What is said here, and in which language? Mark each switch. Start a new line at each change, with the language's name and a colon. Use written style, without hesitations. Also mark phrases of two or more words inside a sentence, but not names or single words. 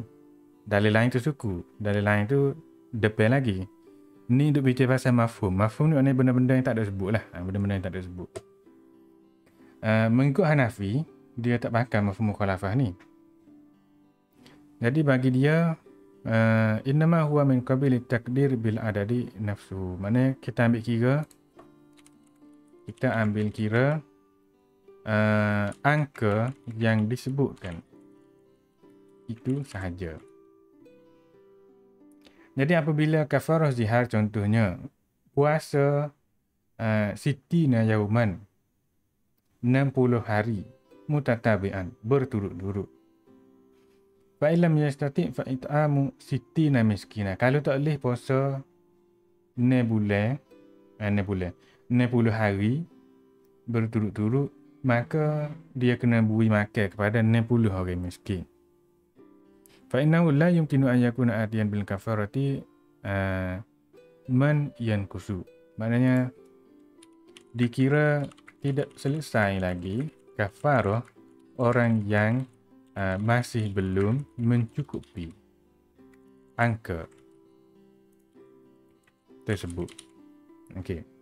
Malay: Dalil lain tu suku, dalil lain tu depan lagi. Ni duk bicara pasal mafhum. Mafhum ni benda-benda yang tak ada sebut lah. Benda-benda yang tak ada sebut. Mengikut Hanafi, dia tak pakai
Arabic: مفهوم مخالفة
Malay: ni. Jadi bagi dia
Arabic: إنما هو من قبيل تقدير بالعدد نفسه.
Malay: Maknanya kita ambil kira angka yang disebutkan itu sahaja. Jadi apabila kafarah zihar contohnya puasa
Arabic: ستين يوما
Malay: 60 hari mutatabi'an berturut-turut.
Arabic: فإن لم يستطع فإطعام ستين مسكينا.
Malay: Kalau tak boleh puasa 60 hari berturut-turut, maka dia kena beri makan kepada 60 orang miskin.
Arabic: فإنه لا يمكن أن يكون آتيا بالكفارة من ينقص.
Malay: Maknanya dikira tidak selesai lagi kafarah orang yang masih belum mencukupi angka tersebut. Okey.